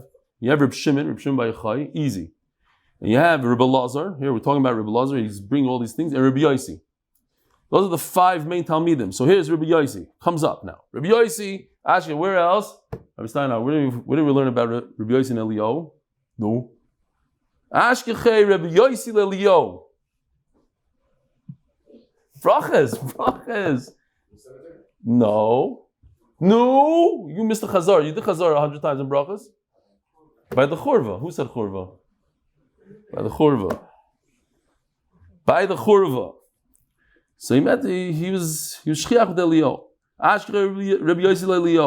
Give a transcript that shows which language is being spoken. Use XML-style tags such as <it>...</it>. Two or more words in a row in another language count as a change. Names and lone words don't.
<en>You have Rebbe Shimon by Yochai, easy. And you have Rebbe Lazar, here we're talking about Rebbe Lazar, he's bringing all these things, and Rebbe Yossi. Those are the 5 main Talmidim. So here's Rabbi Yossi. Comes up now. Rabbi Yossi, actually, where else? Rabbi Steiner, where did we learn about Rabbi Yossi and Elio? No. Ashkechei Rabbi Yossi Elio. Brachas. No. You missed the Chazar. You did Chazar 100 times in Brachas. By the Churva. Who said Churva? By the Churva. So he was shchiach with Elio. Ashkei Rabbi Yossi Elio.</en>